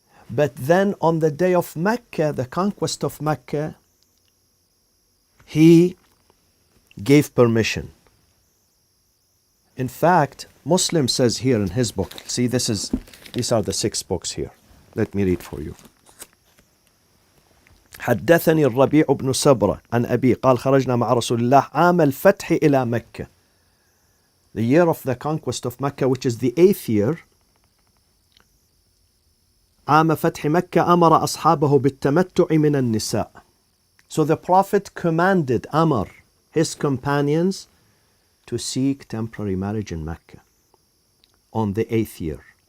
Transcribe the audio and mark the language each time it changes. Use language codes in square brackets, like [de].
[en] But then on the day of Mecca, the conquest of Mecca, he gave permission. In fact, Muslim says here in his book, see, these are the 6 books here. Let me read for you. [ar] حدثني الربيع بن سبرة عن أبي قال خرجنا مع رسول الله عام الفتح إلى مكة. [en] The year of the conquest of Mecca, which is the 8th year, [ar] عام فتح مكة أمر أصحابه بالتمتع من النساء. [en] So the Prophet commanded Amr, his companions, to seek temporary marriage in Mecca on the 8th year.